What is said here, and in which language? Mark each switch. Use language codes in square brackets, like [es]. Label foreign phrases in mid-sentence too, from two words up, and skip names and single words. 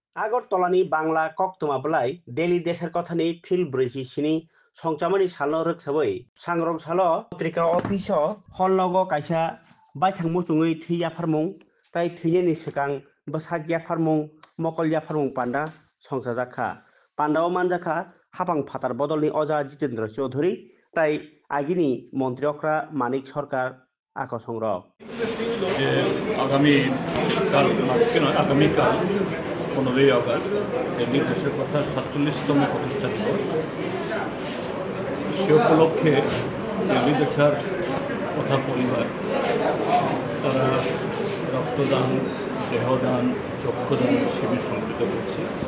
[trp] আগরতলাनि बांला कक्तमा बलाय डेली देशर कथानि फिल ब्रैजि सिनि संचामनि सालनो रोखसाबै सांग्रं सालो पत्रिका ऑफिस हलनगो कायसा बायथां मुसुङै थैया फारमुं ताइ थैनि सिगां बसागिया फारमुं मकलया फारमुं पान्डा संसा जाखा पान्डाव मानजाखा हाबां फातार बदलनि अजा जितेन्द्र चौधुरी ताइ आगिनि मन्त्री अख्रा मानिक सरकार आको संग्रह [bn] আগামীকাল 15ই আগস্ট দিল্লি দেশের কথা 47তম প্রতিষ্ঠা দিবস। সে উপলক্ষে দিল্লি দেশের কথা পরিবার তারা রক্তদান, দেহদান, চক্ষুদান শিবির সংগঠিত করছে।